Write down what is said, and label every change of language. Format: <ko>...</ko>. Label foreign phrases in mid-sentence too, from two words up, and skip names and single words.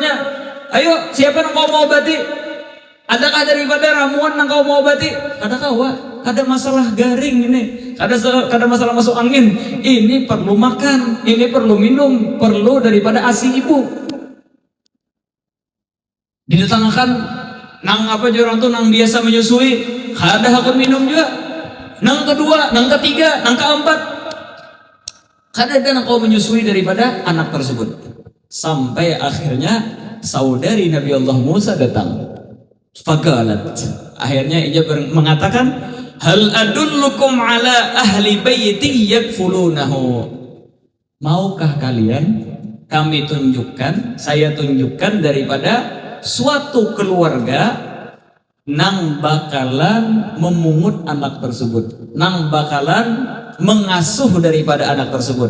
<id>Ayo siapa yang kau mau obati? Adakah daripada ramuan yang kau mau obati? Ada kawa, ada masalah garing ini, ada masalah masuk angin. Ini perlu makan, ini perlu minum, perlu daripada ASI ibu.</id> <bjn>Didatangkan nang apa orang tuh nang biasa menyusui, ada hakun minum juga. Nang kedua, nang ketiga, nang keempat, kada ada nang kau menyusui daripada anak tersebut.</bjn> <id>Sampai akhirnya saudari Nabi Allah Musa datang.</id> <ar>فقالت,</ar> <id>akhirnya ia mengatakan,</id> <ar>هل أدلكم على أهل بيت يكفلونه.</ar> <id>Maukah kalian kami tunjukkan, saya tunjukkan daripada suatu keluarga nang bakalan memungut anak tersebut, nang bakalan mengasuh daripada anak tersebut.</id>